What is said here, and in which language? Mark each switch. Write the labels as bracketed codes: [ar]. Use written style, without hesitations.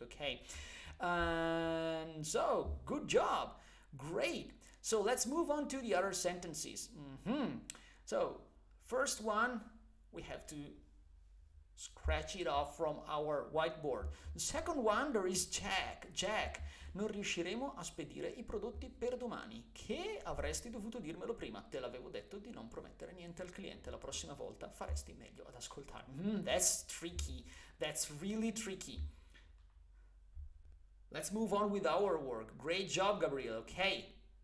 [en] Okay, and so good job, great. So let's move on to the other sentences. So first one, we have to scratch it off from our whiteboard. The second one, there is Jack. [it] Non riusciremo a spedire i prodotti per domani. Che avresti dovuto dirmelo prima. Te l'avevo detto di non promettere niente al cliente. La prossima volta faresti meglio ad ascoltarmi. [en] That's tricky. That's really tricky. Let's move on with our work. Great job, Gabriele. Okay.